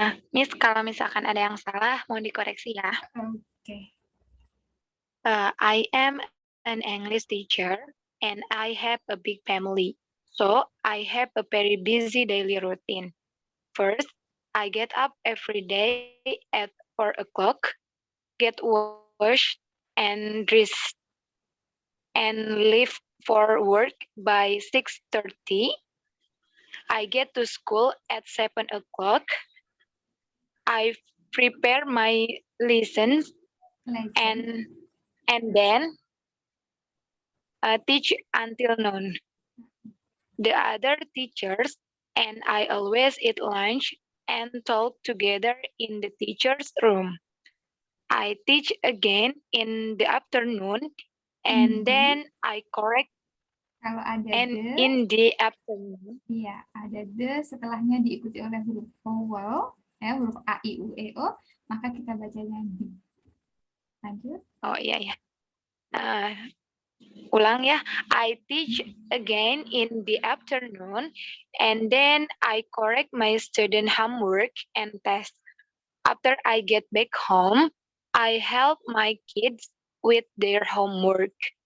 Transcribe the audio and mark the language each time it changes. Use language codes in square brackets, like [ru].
[id] Miss, kalau misalkan ada yang salah, mohon dikoreksi ya. Oke. [en] I am an English teacher and I have a big family. So I have a very busy daily routine. First, I get up every day at 4 o'clock, get washed and dressed, and leave for work by 6:30. I get to school at 7 o'clock. I prepare my lessons Lesson. and then teach until noon. The other teachers and I always eat lunch and talk together in the teacher's room. I teach again in the afternoon and then I correct [id] Kalau ada [en] and the, in the afternoon. [id] iya, ada the setelahnya diikuti oleh huruf vowel, ya, huruf A, I, U, E, O, maka kita bacanya di. Lanjut. Oh iya ya. Ulang ya. [en] I teach again in the afternoon and then I correct my student homework and test. After I get back home, I help my kids with their homework.